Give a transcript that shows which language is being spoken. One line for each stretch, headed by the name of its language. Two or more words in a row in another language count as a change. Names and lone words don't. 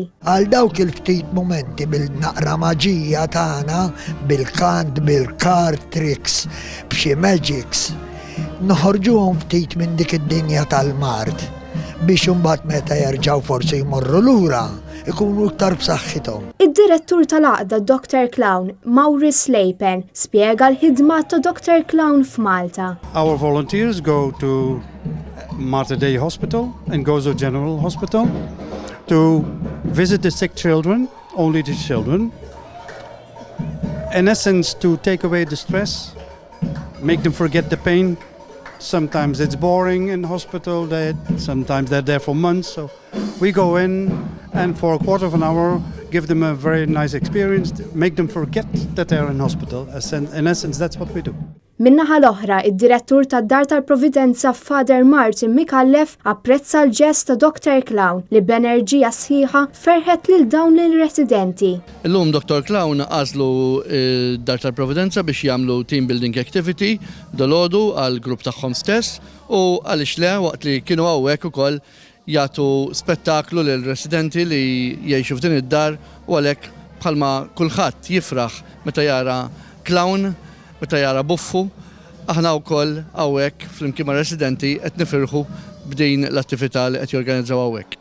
Maltese: Għal dawk il-ftit momenti bil-naqra maġija tagħna, bil-kant, bil-
English: card tricks,
Maltese: b'xi magics, noħorġuhom ftit minn dik id-dinja tal-mard biex imbagħad meta jerġgħu forsi jmorru lura ikunu iktar b'saħħithom. Id-direttur tal-għaqda Dr. Clown, Maurice Leipen, spjega l-ħidma ta' Dr. Clown f'Malta.
English: Our volunteers go to Mater Dei Hospital and Gozo General Hospital to visit the sick children, only the children. In essence, to take away the stress, make them forget the pain. Sometimes it's boring in hospital, sometimes they're there for months, so we go in and for a quarter of an hour give them a very nice experience, make them forget that they're in hospital. In essence, that's what we do.
Maltese: Minnaħa l-oħra, id-direttur tad-Dar tal-Providenza Father Martin Mikallef apprezza l-ġest ta' Dr. Clown li b'enerġija sħiħa ferħet lil dawn il-residenti. Illum Dr. Clown għażlu d-Dar tal-Providenza biex jagħmlu
English: team building activity
Maltese: dolodu għal grupp tagħhom stess u għaliex le waqt li kienu hawnhekk ukoll jagħtu spettaklu lil residenti li jgħixu f'din id-dar u għalhekk bħalma kulħadd jifraħ meta jara clown, meta jara buffu, aħna wkoll hawnhekk flimkien ma' residenti qed nifirħu b'din l-attività li qed jorganizzaw hawnhekk.